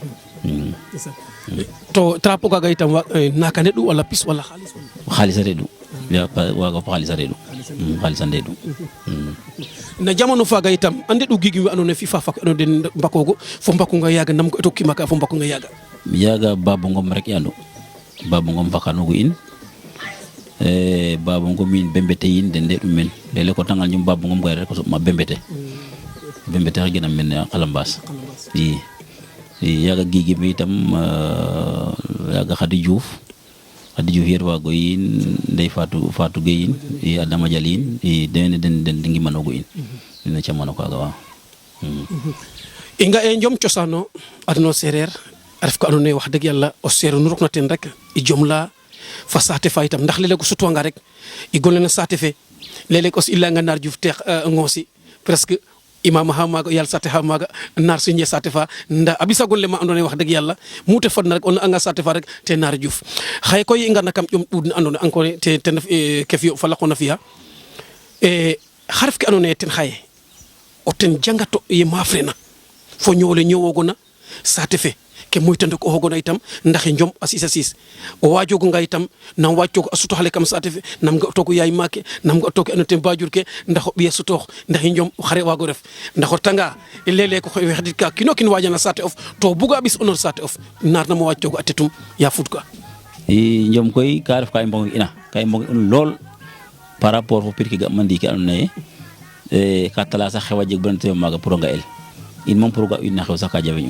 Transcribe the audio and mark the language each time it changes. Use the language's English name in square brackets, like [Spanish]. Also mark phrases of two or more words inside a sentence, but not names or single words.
[Serer] to drapeau kaga itam naka neɗu walla pis walla xaalis a reɗu waga fo xaalis a reɗu xaalis a ndeɗu na jamano faga itam ande ɗu gigi we andoona yee FIFA fak ando den mbakogo fo mbakunga yaga nam ko tokkima ka fo mbakunga yaga Babou Ngom rek i andu Babou Ngom fakanogu in Babou Ngom in Bembete yin den ndeɗum men lele ko tangal ñum Babou Ngom gay rek ko soɓma Bembete xe gena men a Kalambas i yaga gigi me itam yaga Khady Diouf yer wago yin Ndey Fatou Gueye yin i Adama Dialy yin i den ngimanogu in ina camano kaga wa i nga e njom cosano adno sereer a ref ko andoona yee [Wolof] wax dëgg yàlla [Serer] o seereer nu rokna ten rek i jom la fa saate fa itam ndax léeg-léeg o sutwanga rek i golena saate fe léeg-léeg aussi i layanga Naar Diouf teex ngoosi presque imam ha maaga yàlla saate ha maaga naar signe saate fa nda a ɓisagol le ma andoona yee [Wolof] wax dëgg yàlla [Serer] mu te fadna rek o anga saate fa rek te Naar Diouf xaye koy i ngarna kam ƴom ɗuud ne andoona yee encore ten ref ke fiyo fa laqona fi'a xa ref ke andoona yee ten xaye o ten jangato ye maafrena fo ñoole ñowoogona saate fe ke moytande ko hogona itam ndax njom a sis a sis o waajogonga itam nam waccoogo a sutoox ale kam saate fe nam ga toogo yaay maake nam ga toogo ando ten bajur ke ndax o ɓiya sutoox ndax njom xare waago ref ndax o tanga léeg-léeg ko xoy xedit ka kino kin waajana saate of to buga ɓis onor saate of naar nama waccoogo a tetum ya fud ka i njom koy ka ref ka i mbong ina ka i mbong in lool [French] par rapport [Serer] fo pir ke ga'ma ndiiki andoona yee ka tala sax xewa jeg bana teyo maaga pour o nga'el in moom pour ga in na xew sax ka jafeñu